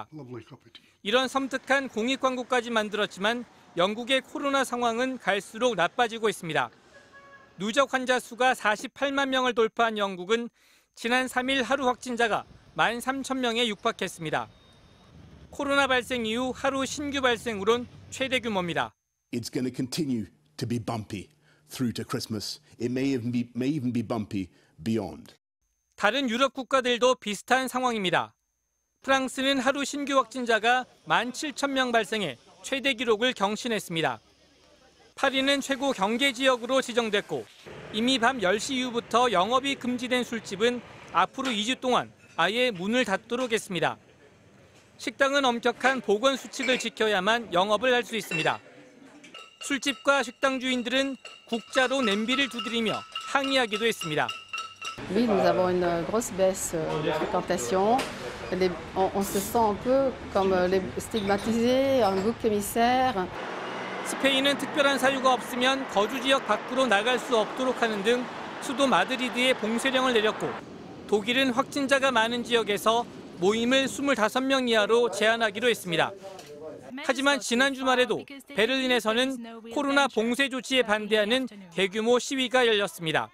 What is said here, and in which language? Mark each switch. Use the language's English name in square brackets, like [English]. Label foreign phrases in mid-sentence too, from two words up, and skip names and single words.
[Korean] 이런 섬뜩한 공익 광고까지 만들었지만 영국의 코로나 상황은 갈수록 나빠지고 있습니다. 누적 환자 수가 48만 명을 돌파한 영국은 지난 3일 하루 확진자가 13,000명에 육박했습니다. 코로나 발생 이후 하루 신규 발생으론 최대 규모입니다. [English] It's going to continue to be bumpy through to Christmas. It may even be bumpy beyond. [Korean] 다른 유럽 국가들도 비슷한 상황입니다. 프랑스는 하루 신규 확진자가 17,000명 발생해 최대 기록을 경신했습니다. 파리는 최고 경계 지역으로 지정됐고 이미 밤 10시 이후부터 영업이 금지된 술집은 앞으로 2주 동안 아예 문을 닫도록 했습니다. 식당은 엄격한 보건 수칙을 지켜야만 영업을 할 수 있습니다. 술집과 식당 주인들은 국자로 냄비를 두드리며 항의하기도 했습니다. [French] Oui, nous avons une grosse baisse de fréquentation. On se sent un peu comme les stigmatisés, un bouc émissaire. [Korean] 스페인은 특별한 사유가 없으면 거주 지역 밖으로 나갈 수 없도록 하는 등 수도 마드리드에 봉쇄령을 내렸고 독일은 확진자가 많은 지역에서 모임을 25명 이하로 제한하기로 했습니다. 하지만 지난 주말에도 베를린에서는 코로나 봉쇄 조치에 반대하는 대규모 시위가 열렸습니다.